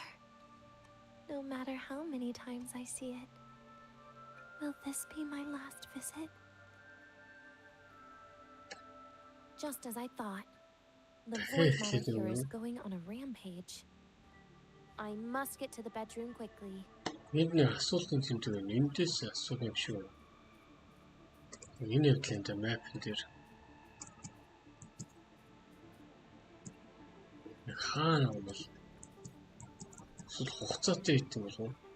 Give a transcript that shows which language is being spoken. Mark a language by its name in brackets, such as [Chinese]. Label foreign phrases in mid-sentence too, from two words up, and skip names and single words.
[English] No matter how many times I see it, will this be my last visit? Just as I thought, the void matter here is going on a rampage. I must get to the bedroom quickly. [Mongolian] Энд нэг асуулт юм тэмдэг байна. Эндээс асуух юм шиг байна. Энэ явдлын map дээр хаана юм бол эсвэл хугацаатай хийх юм болов уу?